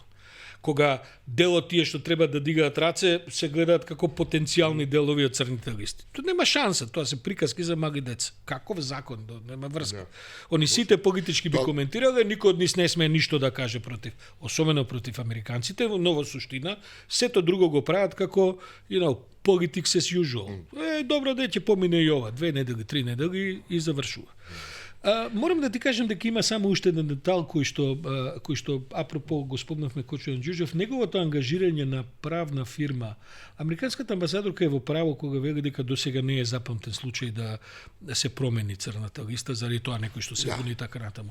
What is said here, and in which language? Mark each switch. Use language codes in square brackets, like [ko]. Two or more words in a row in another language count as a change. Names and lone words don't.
[mk] Кога делот тие што треба да дигаат раце се гледаат како потенцијални делови од црните листи. Тоа нема шанса, тоа се приказки за мали деца. Каков закон, нема врска. Они сите политички би коментирале, никој од нив не смее ништо да каже против, особено против американците, но во суштина сето друго го прават како, [en] politics as usual. [mk] Добро да ќе помине и ова, 2 недели, 3 недели и завршува. Морам да ти кажам дека има само уште еден детал кој што апропо го спомнавме Кочујан Ѓуџев, неговото ангажирање на правна фирма. Американската амбасадорка е во право кога вели дека досега не е запамтен случај да се промени црната листа заради тоа некој што се буни така натаму.